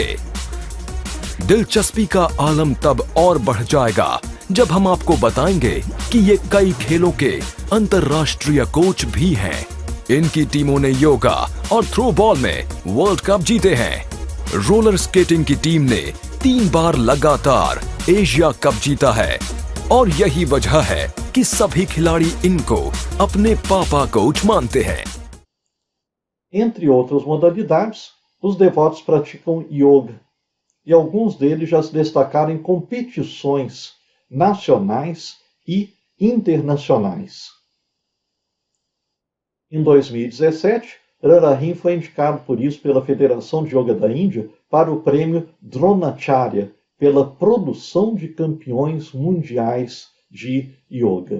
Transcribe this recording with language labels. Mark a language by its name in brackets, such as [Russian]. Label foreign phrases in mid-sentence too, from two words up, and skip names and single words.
[Hindi] दिलचस्पी का आलम तब और बढ़ जाएगा जब हम आपको बताएंगे कि ये कई खेलों के अंतर्राष्ट्रीय कोच भी हैं। इनकी टीमों ने योगा और [English] throw ball [Hindi] में [English] world cup [Hindi] जीते हैं। [English] roller skating [Hindi] की टीम ने 3 बार लगातार एशिया कप जीता है और यही वजह है कि सभी खिलाड़ी इनको अपने पापा कोच मानते हैं। [Portuguese] Entre outras modalidades, os devotos praticam yoga, e alguns deles já se destacaram em competições nacionais e internacionais. Em 2017, Rarahin foi indicado por isso pela Federação de Yoga da Índia para o prêmio Dronacharya, pela produção de campeões mundiais de yoga.